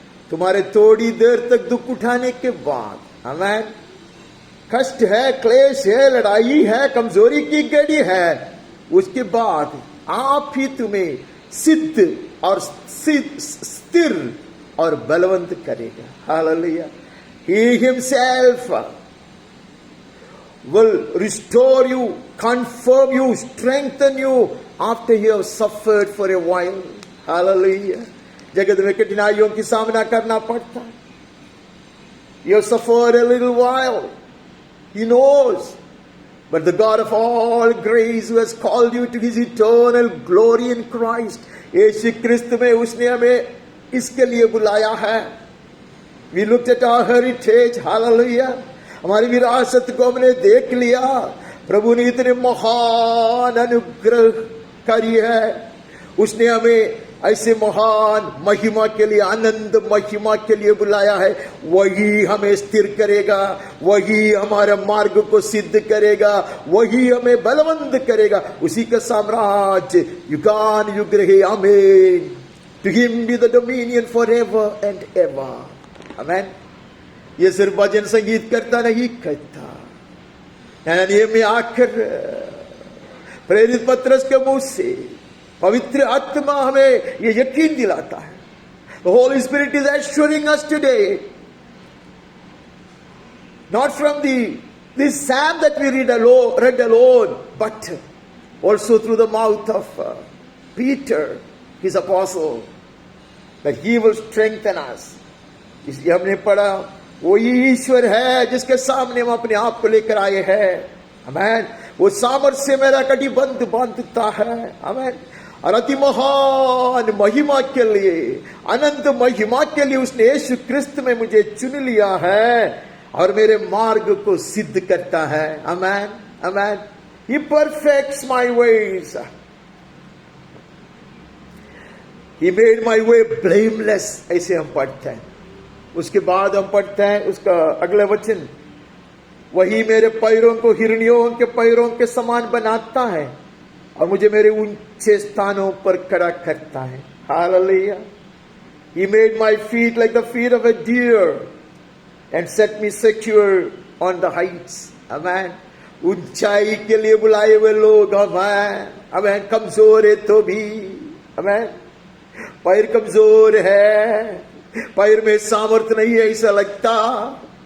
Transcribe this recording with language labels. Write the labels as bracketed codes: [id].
[hi] तुम्हारे थोड़ी देर तक दुख उठाने के बाद, आमीन, कष्ट है, क्लेश है, लड़ाई है, कमजोरी की घड़ी है, उसके बाद आप ही तुम्हें सिद्ध और स्थिर और बलवंत करेगा. Hallelujah. [en] He himself will restore you, confirm you, strengthen you after you have suffered for a while. Hallelujah. [hi] जगत में कठिनाइयों की सामना करना पड़ता है. [en] You have suffered a little while. He knows. But the God of all grace who has called you to his eternal glory in Christ, [hi] यीशु क्रिस्त में उसने हमें इसके लिए बुलाया है. [en] We looked at our heritage. [hi] Hallelujah. हमारी विरासत को हमने देख लिया. प्रभु ने इतने महान अनुग्रह करी है. उसने हमें ऐसे महान महिमा के लिए, आनंद महिमा के लिए बुलाया है. वही हमें स्थिर करेगा, वही हमारे मार्ग को सिद्ध करेगा, वही हमें बलवंत करेगा. उसी का साम्राज्य युगान युग रहे. आमीन. [en] To him be the dominion forever and ever. [hi] आमीन. ये सिर्फ भजन संगीत करता नहीं कहता. ये में आकर प्रेरित पत्रस के मुंह से पवित्र आत्मा हमें ये यकीन दिलाता है. [en] The Holy Spirit is assuring us today, not from this psalm that we read alone, but also through the mouth of Peter, his apostle, that he will strengthen us. [hi] इसलिए हमने पढ़ा, वही ईश्वर है जिसके सामने हम अपने आप को लेकर आए हैं. आमीन. वो सामर्थ्य से मेरा कटिबंध बांधता है. आमीन. और अति महान महिमा के लिए, अनंत महिमा के लिए उसने यीशु क्रिस्त में मुझे चुन लिया है और मेरे मार्ग को सिद्ध करता है. [en] आमीन. आमीन. He perfects my ways. He made my way blameless. [hi] ऐसे हम पढ़ते हैं. उसके बाद हम पढ़ते हैं उसका अगला वचन, वही मेरे पैरों को हिरनियों के पैरों के समान बनाता है और मुझे मेरे ऊंचे स्थानों पर खड़ा करता है. Hallelujah. [en] He made my feet like the feet of a deer and set me secure on the heights. Amen. [hi] ऊंचाई के लिए बुलाए हुए लोग हमें, हमें कमजोर है तो भी, हमें पैर कमजोर है, पैर में सामर्थ्य नहीं है ऐसा लगता.